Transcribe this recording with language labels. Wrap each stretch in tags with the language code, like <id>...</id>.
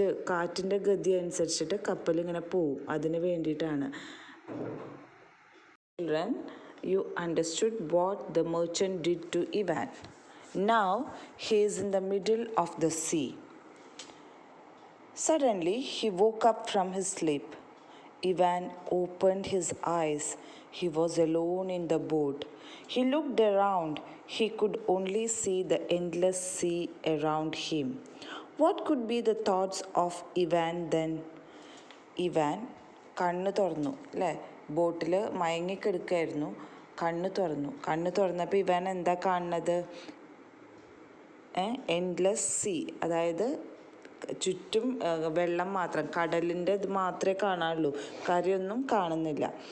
<ml>കാറ്റിൻ്റെ ഗതി അനുസരിച്ചിട്ട് കപ്പൽ ഇങ്ങനെ പോവും, അതിന് വേണ്ടിയിട്ടാണ്.</ml> <en>Children, you understood what the merchant did to Ivan. Now he is in the middle of the sea. Suddenly he woke up from his sleep. Ivan opened his eyes. He was alone in the boat. He looked around. He could only see the endless sea around him. What could be the thoughts of Ivan then?</en> <ml>Ivan കണ്ണ് തുറന്നു അല്ലേ, ബോട്ടിൽ മയങ്ങിക്കെടുക്കായിരുന്നു. കണ്ണ് തുറന്നപ്പോൾ Ivan എന്താ കാണുന്നത്?</ml> <en>endless sea,</en> <ml>അതായത് ചുറ്റും വെള്ളം മാത്രം, കടലിൻ്റെ ഇത് മാത്രമേ കാണാനുള്ളൂ, കരയൊന്നും കാണുന്നില്ല.</ml>